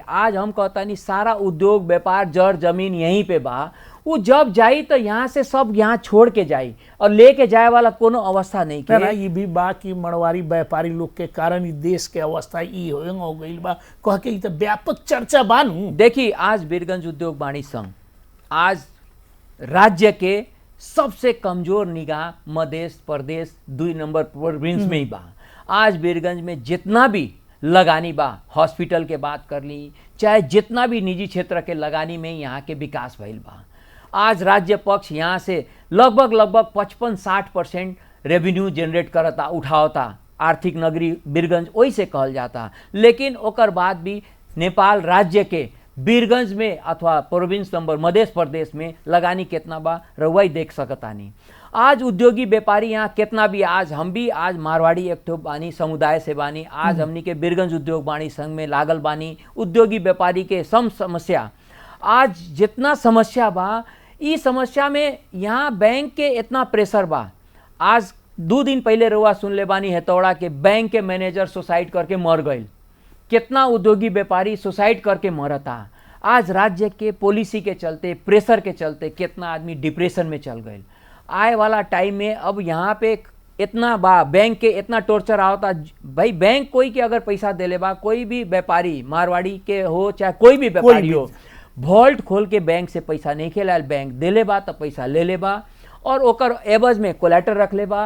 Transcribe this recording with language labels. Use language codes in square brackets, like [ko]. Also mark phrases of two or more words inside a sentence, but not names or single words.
[bho] आज हम कहता नहीं सारा उद्योग व्यापार जड़ जमीन यहीं पे बा, वो जब जाई तो यहाँ से सब यहाँ छोड़ के जाई और लेके जाए वाला कोनो अवस्था नहीं के। ये भी बा कि मड़वारी व्यापारी लोग के कारण ही देश के अवस्था ई हो गई बा, कह के ई तो व्यापक चर्चा बानू। देखिए आज बीरगंज उद्योग वाणिज्य संघ आज राज्य के सबसे कमजोर निगाह मध्य प्रदेश 2 [en] number province [bho] में ही बा। आज बीरगंज में जितना भी लगानी बा, हॉस्पिटल के बात कर ली, चाहे जितना भी निजी क्षेत्र के लगानी में यहाँ के विकास भइल बा। आज राज्य पक्ष यहाँ से लगभग 55-60% [en] revenue generate [bho] करता, उठावता। आर्थिक नगरी बीरगंज वही से कहल जाता। लेकिन ओकर बाद भी नेपाल राज्य के बीरगंज में अथवा [en] province number [bho] मध्य प्रदेश में लगानी कितना बा रउआ देख सकतानी। आज उद्योगी व्यापारी यहाँ कितना भी, आज हम भी आज मारवाड़ी एक ठो बानी समुदाय से बानी। आज हमनी के बीरगंज उद्योग वाणिज्य संघ में लागल बानी। उद्योगी व्यापारी के समस्या आज जितना समस्या बा, इस समस्या में यहाँ बैंक के इतना प्रेशर बा। आज 2 दिन पहले रउआ सुन ले बानी हेतौड़ा के बैंक के मैनेजर सुसाइड करके मर गए। कितना उद्योगी व्यापारी सुसाइड करके मरता। आज राज्य के पॉलिसी के चलते, प्रेशर के चलते कितना आदमी डिप्रेशन में चल गए। आए वाला टाइम में अब यहाँ पे इतना बा, बैंक के इतना टॉर्चर आवता। भाई बैंक कोई के अगर पैसा देले बा, कोई भी व्यापारी मारवाड़ी के हो चाहे कोई भी व्यापारी हो, वॉल्ट खोल के बैंक से पैसा नहीं खेलाल, बैंक देले बा तो पैसा ले ले बा और ओकर एवज में कोलेटर रख ले बा।